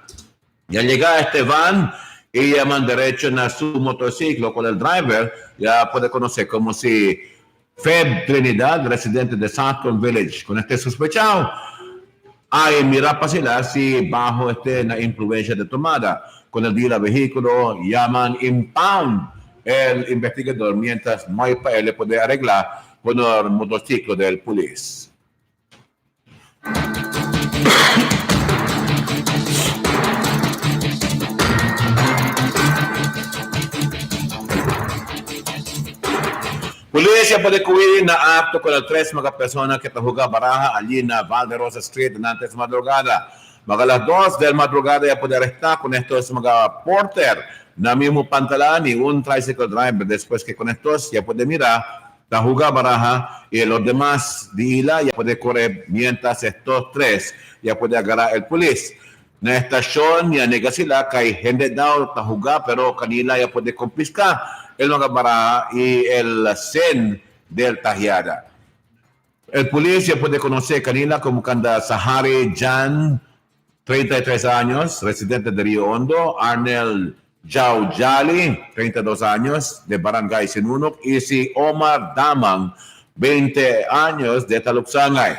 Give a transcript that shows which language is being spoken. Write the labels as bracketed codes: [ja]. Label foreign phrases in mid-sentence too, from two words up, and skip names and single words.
[cbk] Ya llega este van y llaman derecho en su motociclo con el driver, ya puede conocer como si Fed Trinidad, residente de Southcombe Village. Con este sospechado, hay mira para si bajo la influencia de tomada. Con el día del vehículo, llaman impound el investigador, mientras no hay para él poder arreglar con el motociclo del police. Pulisya puede cubrir na acto con el tres mga personas que tahuga baraja allí na Valderosa Street antes madrugada. Mga las 2 del madrugada ya puede arrestar con estos mga porter na mismo pantalón y un tricycle driver. Después que con estos ya puede mirar tahuga baraja y los demás de ila ya puede correr mientras estos tres ya puede agarrar el police. na estasyon ya nega sila kay hindi daw tahuga pero kanila ya pwede kumpiska el mga bara y el sen del tahiada. El pulis ya puede conocer kanila como kanda Sahari Jan, 33 años, residente de Rio Hondo, Arnel Jau Jali, 32 años, de Barangay Sinunok, y si Omar Damang, 20 años, de Taluksangay.